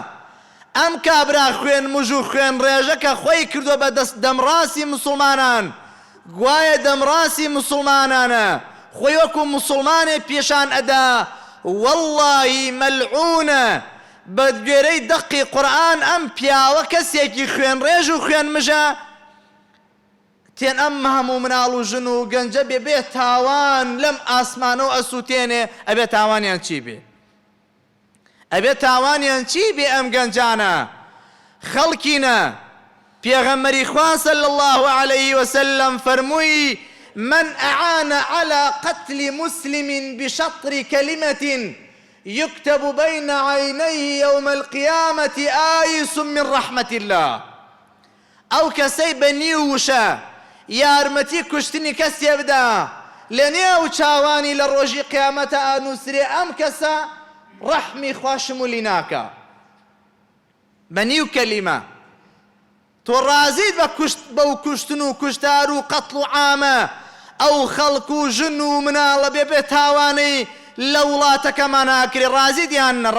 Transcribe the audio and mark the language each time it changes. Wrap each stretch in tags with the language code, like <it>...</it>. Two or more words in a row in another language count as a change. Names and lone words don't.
<ckb>ئەم کابرا خوێن مژ و خوێن ڕێژە کە خۆی کردو بە دەمڕاستی مسڵمانان، گوایە دەمڕاستی مسڵمانانە، خۆی وەکو مسڵمانێ پێشان ئەدا وەڵڵاهی مەلعونە بە گوێرەی دەقی قورئان ئەم پیاوە کەسێکی خوێن ڕێژ و خوێن مژە تێن ئەم هەموو مناڵ و ژن و گەنجە بێ تاوان لەم ئاسمانەوە ئەسووتێنێ ئەبێ تاوانیان چی بێ؟ ئەبێ تاوانیان چی بێ؟ ئەم گەنجانە خەڵکینە. پێغەمبەری خوا</ckb> <ar>صلی الله عليه وسلم فەرمووی من أعان على قتل مسلم بشطر كلمة يكتب بين عينيه يوم القيامة آيس من رحمة الله.</ar> <ckb>أو كسي بنيوشا یارمەتی کوشتنی کەسێ بدا لە نێو چاوانی لە ڕۆژی قیامەتە ئانووسرێ ئەم کەسە ڕەحمی خوا شمولی ناکە بە نیو کەلیمە. تۆ ڕازیت بەو کوشتن و کوشتار و قەتڵ و عامە ئەو خەڵک و ژن و مناڵە بێ تاوانەی لە وڵاتەکەمان ناکرێ، ڕازیت یان نە؟</ckb>